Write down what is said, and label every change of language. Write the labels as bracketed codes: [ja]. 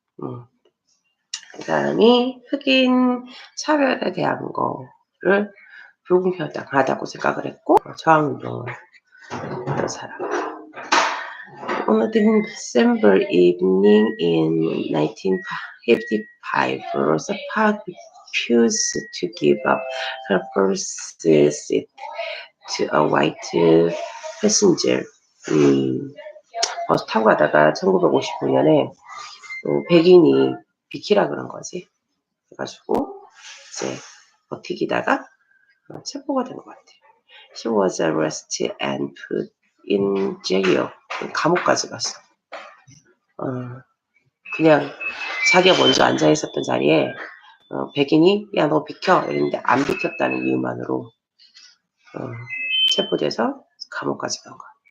[ko] 그 사람이 흑인 차별에 대한 거를 불공평하다고 생각을 했고 저항운동을 한 사람. [en] On a December evening in 1955, Rosa Parks refused to give up her first seat to a white passenger. [ko] 버스 타고 가다가 1955년에 백인이 비키라 그런 거지. 그래가지고 이제 버티기다가 체포가 된 것 같아. [en] She was arrested and put in jail. [ko] 감옥까지 갔어. 그냥 자기가 먼저 앉아 있었던 자리에 백인이 야 너 비켜 이랬는데 안 비켰다는 이유만으로 체포돼서 감옥까지 간 거야.